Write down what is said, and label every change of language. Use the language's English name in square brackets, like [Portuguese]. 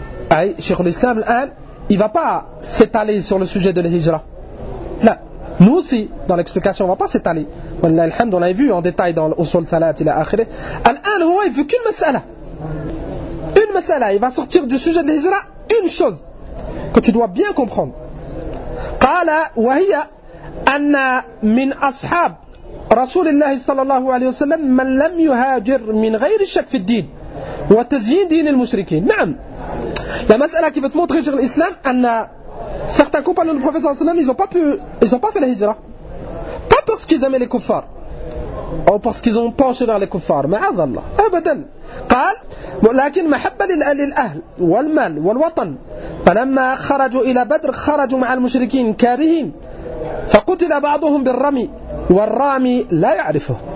[French] Aïe, Cheikh al-Islam, l'an, il ne va pas s'étaler sur le sujet de l'hijra. Là, nous aussi, dans l'explication, on ne va pas s'étaler. Wallah alhamd, on l'a vu en détail dans l'usul thalat ila akhiré. Al-an, il ne veut qu'une mas'ala. Une mas'ala, il va sortir du sujet de l'hijra une chose que tu dois bien comprendre. [Arabic] Qala wa hiya anna min ashab رسول الله صلى الله عليه وسلم من لم يهاجر من غير الشك في الدين وتزيين دين المشركين. [French] نعم la مساله qui veut montrer sur l'islam ان certains compagnons du prophète sallam ils ont pas fait la hijra pas parce qu'ils aimaient les kuffar ou parce qu'ils ont penché vers les kuffar [Arabic] معاذ الله ابدا قال ولكن محبه للاهل والمال والوطن فلما خرجوا الى بدر خرجوا مع المشركين كارهين فقتل بعضهم بالرمي والرامي لا يعرفه.